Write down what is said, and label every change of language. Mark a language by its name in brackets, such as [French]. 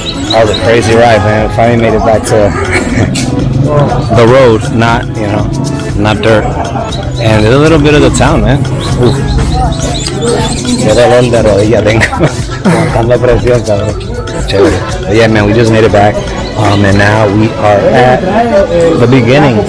[English] That was a crazy ride, man. Finally made it back to the road, not, you know, not dirt. And a little bit of the town, man. [Spanish] Qué dolor de rodilla tengo. Aguantando presión, cabrón. Chévere. [English] But yeah, man, we just made it back. And now we are at the beginning.